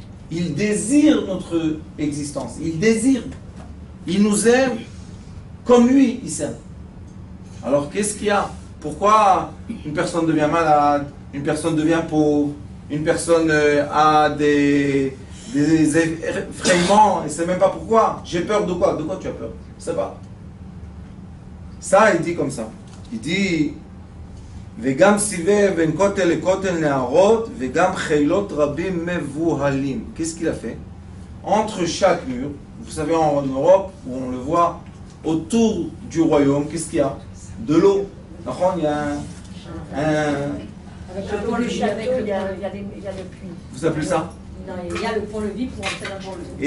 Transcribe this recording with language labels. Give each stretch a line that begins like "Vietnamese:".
French: Il désire notre existence. Il désire. Il nous aime comme lui, il s'aime. Alors qu'est-ce qu'il y a? Pourquoi une personne devient malade, une personne devient pauvre, une personne a des effrayements, et ne sait même pas pourquoi? J'ai peur de quoi? De quoi tu as peur? Je ne sais pas. Ça, il dit comme ça. Il dit
Hebrew: וגם סיבב בין כותל לכותל נערות וגם חילות רבים מבוהלים.
French: Qu'est-ce qu'il a fait? Entre chaque mur, vous savez en Europe, où on le voit, autour du royaume, qu'est-ce qu'il y a? De l'eau. Il y a Avec le pont-levis, il y a le puits. Vous appelez ça? Non, il y a le pont-levis pour entrer dans le pont-levis.